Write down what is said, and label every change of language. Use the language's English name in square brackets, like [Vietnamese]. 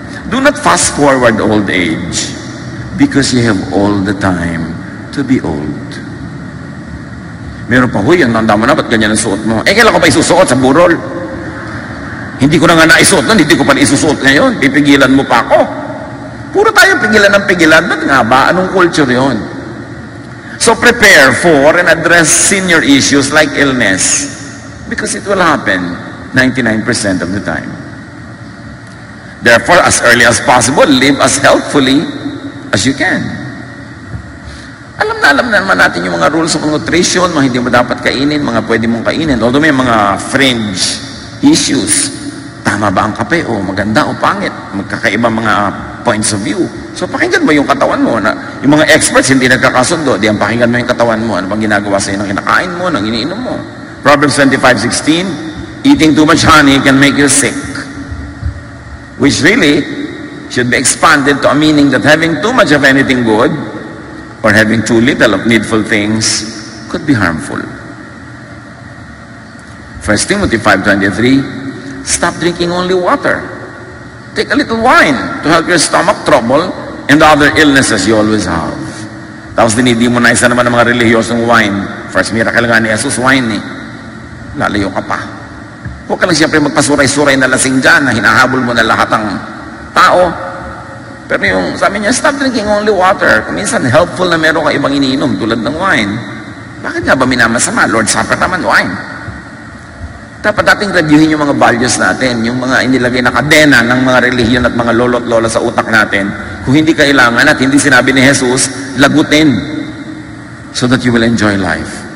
[English] Do not fast forward old age because you have all the time to be old. [Filipino] Meron pa, huy, ang tanda mo na, ba't ganyan ang suot mo? Kailan ko pa isusuot sa burol? Hindi ko na nga naisuot nun, hindi ko pa isusuot ngayon. Pipigilan mo pa ako. Puro tayo pigilan ng pigilan. Ba't nga ba? Anong culture yon? [English] So prepare for and address senior issues like illness because it will happen 99% of the time. Therefore, as early as possible, live as healthfully as you can. [Filipino] Alam na naman natin yung mga [English] rules of nutrition, [Filipino] mga hindi mo dapat kainin, mga pwede mong kainin. Although may mga [English] fringe issues. [Filipino] Tama ba ang kape? O maganda o pangit? Magkakaiba mga [English] points of view. [Filipino] So pakinggan mo yung katawan mo. Yung mga experts hindi nagkakasundo. Di ang pakinggan mo yung katawan mo. Ano bang ginagawa sa'yo ng kinakain mo, ng iniinom mo? [English] Proverbs 25:16, eating too much honey can make you sick. Which really should be expanded to a meaning that having too much of anything good or having too little of needful things could be harmful. 1 Timothy 5:23, stop drinking only water. Take a little wine to help your stomach trouble and the other illnesses you always have. [Filipino] Tapos dinidemonize na naman ng mga relihiyosong wine. [English] First miracle [Filipino] nga ni Jesus, wine eh. Lalayo ka pa. Huwag ka lang siyempre magpasuray-suray na lasing dyan na hinahabol mo na lahat ng tao. Pero yung sabi niya, [English] stop drinking only water. [Filipino] Kung minsan helpful na meron ka ibang iniinom tulad ng wine. Bakit nga ba minamasama? Lord Supper naman, wine. Dapat dating reviewin yung mga values natin, yung mga inilagay na kadena ng mga relihiyon at mga lolo't lola sa utak natin. Kung hindi kailangan at hindi sinabi ni Jesus, lagutin [English] so that you will enjoy life.